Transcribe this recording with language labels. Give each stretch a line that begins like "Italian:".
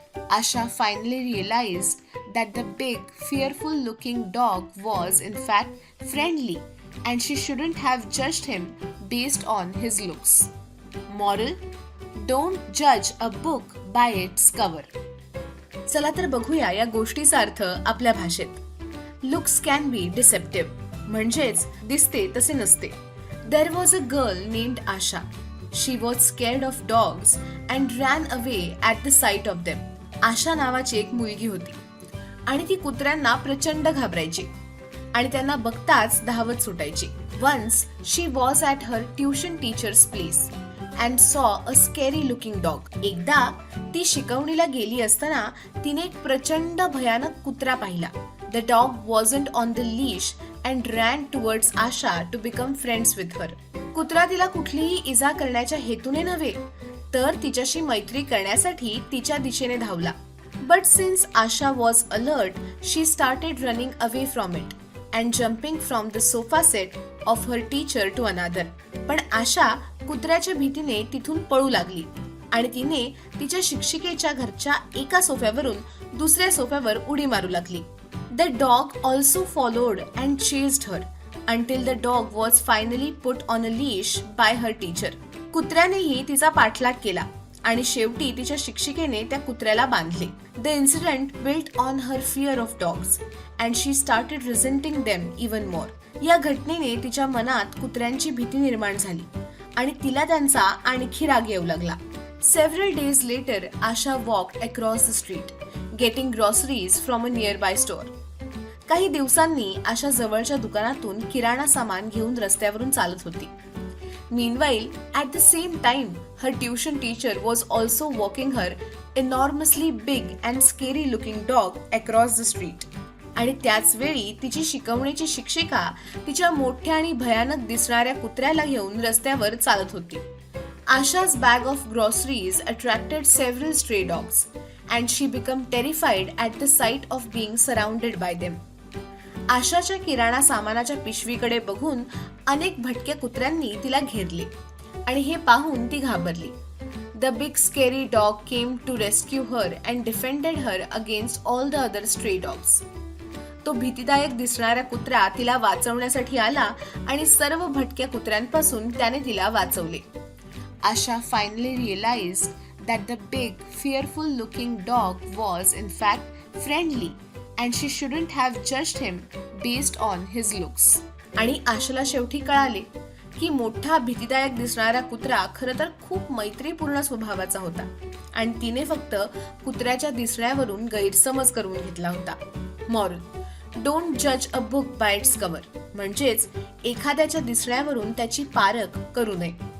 English: Asha finally realized that the big, fearful-looking dog was in fact friendly, and she shouldn't have judged him based on his looks. Moral: Don't judge a book by its cover.
Marathi: चला तर बघूया या गोष्टीचा अर्थ आपल्या भाषेत.
English: looks can be deceptive
Marathi: म्हणजेच दिसते तसे नसते.
English: There was a girl named Asha. She was scared of dogs and ran away at the sight of them.
Marathi: आशा नावाची एक मुलगी होती आणि ती कुत्र्यांना प्रचंड घाबरायची आणि त्यांना बघताच धावत सुटायची.
English: Once she was at her tuition teacher's place and saw a scary looking dog.
Marathi: एकदा ती शिकवणीला गेली असताना तिने एक प्रचंड भयानक कुत्रा पाहिला.
English: The dog wasn't on the leash and ran towards Asha to become friends with her.
Marathi: कुत्रा तिला कुठलीही इजा करण्याच्या हेतूने नव्हे तर तिच्याशी मैत्री करण्यासाठी तिच्या दिशेने धावला.
English: But since Asha was alert, she started running away from it and jumping from the sofa set of her teacher to another.
Marathi: पण आशा कुत्र्याच्या भीतीने तिथून पळू लागली आणि तिने तिच्या शिक्षिकेच्या घरच्या एका सोफ्यावरून दुसऱ्या सोफ्यावर उडी मारू लागली.
English: The dog also followed and chased her until the dog was finally put on a leash by her teacher.
Marathi: कुत्र्यानेही तिचा पाठलाग केला आणि शेवटी तिच्या शिक्षिकेने त्या कुत्र्याला बांधले.
English: The incident built on her fear of dogs and she started resenting them even more.
Marathi: या घटनेने तिच्या मनात कुत्र्यांची भीती निर्माण झाली आणि तिला त्यांचा आणखी राग येऊ लागला.
English: Several days later, Asha walked across the street, getting groceries from a nearby store.
Marathi: काही दिवसांनी आशा जवळच्या दुकानातून किराणा सामान घेऊन रस्त्यावरून चालत होती.
English: Meanwhile, at the same time, her tuition teacher was also walking her enormously big and scary-looking dog across the street.
Marathi: आणि त्याच वेळी तिची शिकवण्याची शिक्षिका तिच्या मोठ्या आणि भयानक दिसणाऱ्या कुत्र्याला घेऊन रस्त्यावर चालत होती.
English: Asha's bag of groceries attracted several stray dogs, and she became terrified at the sight of being surrounded by them.
Marathi: आशाच्या किराणा सामानाच्या पिशवीकडे बघून अनेक भटक्या कुत्र्यांनी तिला घेरले आणि हे पाहून ती घाबरली.
English: The big scary dog came to rescue her and defended her against all the other stray dogs.
Marathi: तो भीतीदायक दिसणारा कुत्रा तिला वाचवण्यासाठी आला आणि सर्व भटक्या कुत्र्यांपासून त्याने तिला वाचवले.
English: Asha finally realized that the big, fearful-looking dog was in fact friendly and she shouldn't have judged him based on his looks.
Marathi: आणि आशाला शेवटी कळाले की मोठा भीतीदायक दिसणारा कुत्रा खरं तर खूप मैत्रीपूर्ण स्वभावाचा होता आणि तिने फक्त कुत्र्याच्या दिसण्यावरून गैरसमज करून घेतला होता.
English: Moral: don't जज a book by it's cover.
Marathi: म्हणजेच एखाद्याच्या दिसण्यावरून त्याची पारख करू नये.